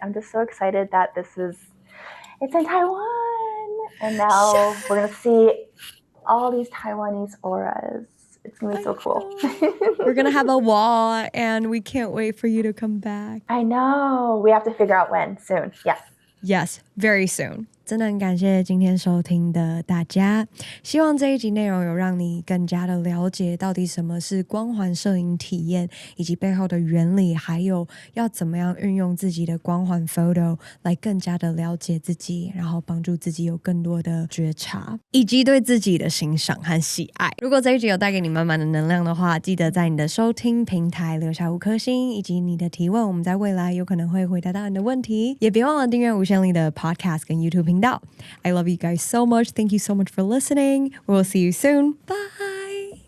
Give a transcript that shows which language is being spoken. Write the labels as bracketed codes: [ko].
[en] I'm just so excited that it's in Taiwan. And now we're going to see all these Taiwanese auras. It's going to be so cool. We're going to have a wall and we can't wait for you to come back. I know. We have to figure out when. Soon. Yes. Yes, very soon. [zh] 真的很感谢今天收听的大家，希望这一集内容有让你更加的了解到底什么是光环摄影体验，以及背后的原理，还有要怎么样运用自己的光环 photo 来更加的了解自己，然后帮助自己有更多的觉察，以及对自己的欣赏和喜爱。如果这一集有带给你满满的能量的话，记得在你的收听平台留下5颗星，以及你的提问，我们在未来有可能会回答到你的问题。也别忘了订阅无限力的 podcast 跟 YouTube 频道。 [en] I love you guys so much. Thank you so much for listening. We will see you soon. Bye.